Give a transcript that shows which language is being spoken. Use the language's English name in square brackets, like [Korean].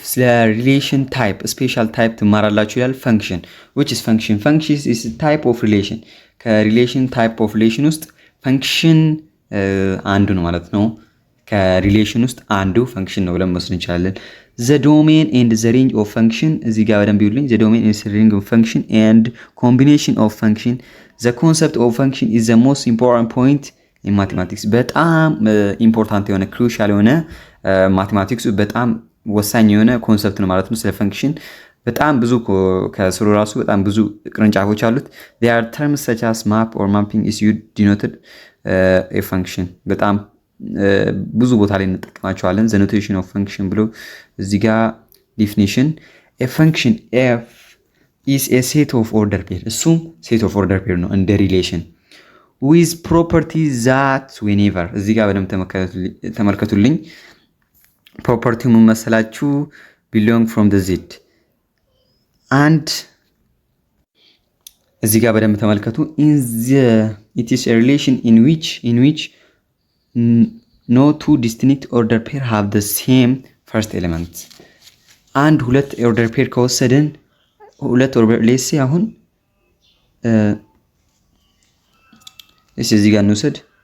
[Amharic] ስለ ሪሌሽን ታይፕ ስፔሻል ታይፕ ትማራላችሁ ይላል። ፈንክሽን [English] which is function is type of relation [Amharic] ከሪሌሽን ታይፕ ኦፍ ሪሌሽን ውስጥ ፈንክሽን አንዱ ነው ማለት ነው። ከሪሌሽን ውስጥ አንዱ ፈንክሽን ነው ብለን መስለን እንችላለን። [English] the domain and the range of function [Amharic] እዚህ ጋር በደንብ ይውልኝ። [English] the domain is the range of function and combination of function. the concept of function is the most important point in mathematics [Amharic] በጣም ኢምፖርታንት የሆነ ክሩሻል የሆነ ማቴማቲክሱ በጣም ወሳኝ የሆነ ኮንሰፕት ነው ማለት ነው። ስለ ፈንክሽን በጣም ብዙ ከስሩ ራሱ በጣም ብዙ ቅርንጫፎች አሉት። [English] there are terms such as map or mapping is used denoted a function [Amharic] በጣም ብዙ ቦታ ላይ እንጠቀማቸዋለን። [English] the notation of function [Amharic] ብሎ እዚህ ጋር [English] definition a function f is a set of order pair እሱም set of order pair [Amharic] ነው እንደ ሪሌሽን [English] with properties that whenever [Amharic] እዚህ ጋር በደንብ ተመልከቱልኝ ፕሮፐርቲው ምን መሰላችሁ? [English] belong from the z and [Amharic] እዚህ ጋር በደንብ ተመልከቱ። [English] it is a relation in which no two distinct order pair have the same first element። [Amharic] አንድ ሁለት [English] order pair [Amharic] ከወሰድን ሁለት [English] order let's say [Amharic] አሁን እዚህ ጋር እንውሰድ